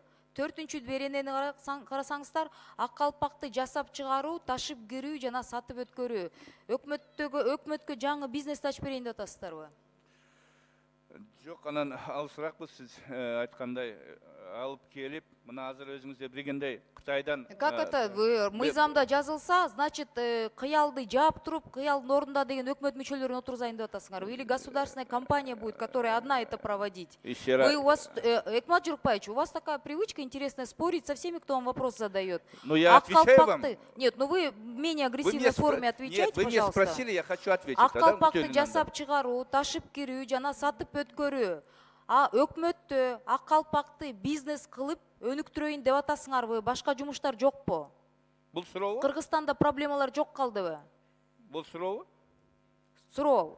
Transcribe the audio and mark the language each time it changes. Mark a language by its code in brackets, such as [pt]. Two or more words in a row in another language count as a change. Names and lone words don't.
[ky] 4-чү беренени карасаңыздар, ак калпакты жасап чыгаруу, ташып кирүү жана сатып өткөрүү. Өкмөткө жаңы бизнес ачып берейин деп атасыздарбы? Жок, анан алысыракпыз, сиз айткандай алып келип, мына азыр өзүңүздөр билгендей Кытайдан. [ru] Как это [ky] мыйзамда жазылса, значит, кыялды жаап туруп, кыялдын ордунда деген өкмөт мүчөлөрүн отургузайын деп атасыңарбы? [ru] Или государственная компания будет, которая одна это проводить? Вы у вас, Экмат Журукбаевич, у вас такая привычка интересная спорить со всеми, кто вам вопрос задает. Ну я отвечаю вам. Нет, ну вы в менее агрессивной форме отвечайте, пожалуйста. Нет, вы меня спросили, я хочу ответить. [ky] Ак калпакты жасап чыгаруу, ташып кирүү жана сатып өткөрүү. Өкмөттө ак калпакты бизнес кылып өнүктүрөйүн деп атасыңарбы? Башка жумуштар жокпу? Бул сурообу? Кыргызстанда проблемалар жок калдыбы? Бул сурообу? Суроо.